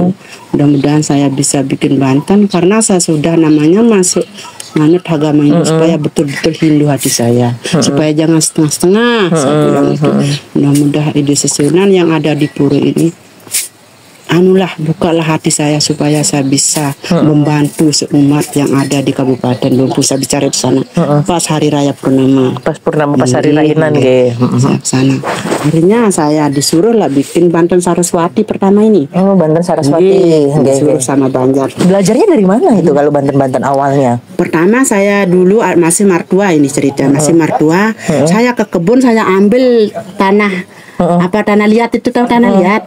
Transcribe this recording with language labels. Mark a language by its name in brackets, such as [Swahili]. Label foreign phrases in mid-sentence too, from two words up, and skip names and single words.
[Indonesian] Mudah-mudahan saya bisa bikin Banten karena saya sudah namanya masuk manut agama Hindu supaya betul-betul Hindu hati saya, supaya jangan setengah-setengah. Saya bilang itu. Mudah-mudahan ide susunan yang ada di pura ini, anulah bukalah hati saya supaya saya bisa membantu seumat yang ada di Kabupaten Dompu. Saya bicara di sana pas hari raya Purnama. pas hari rainan ge. Saya ke sana. Akhirnya saya disuruh lah bikin Banten Saraswati pertama ini. Oh, Banten Saraswati. Disuruh sama Banjar. Belajarnya dari mana itu kalau Banten awalnya? Pertama saya dulu masih martua, ini cerita masih martua. Saya ke kebun, saya ambil tanah tanah liat itu, tahu tanah liat.